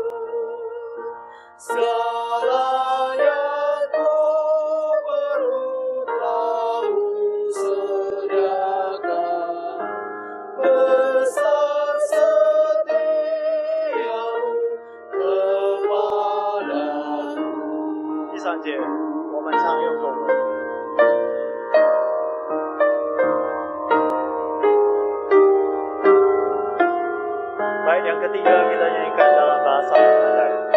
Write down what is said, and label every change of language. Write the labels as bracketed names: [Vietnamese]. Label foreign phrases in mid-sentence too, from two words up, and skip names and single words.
[Indonesian] Segala yang ku perlu Kau sediakan. Besar setiamu kepadaku. [Chinese] 第三节，我们唱用中文。 [Indonesian] Baik, yang ketiga kita nyanyikan dalam bahasa Mandarin.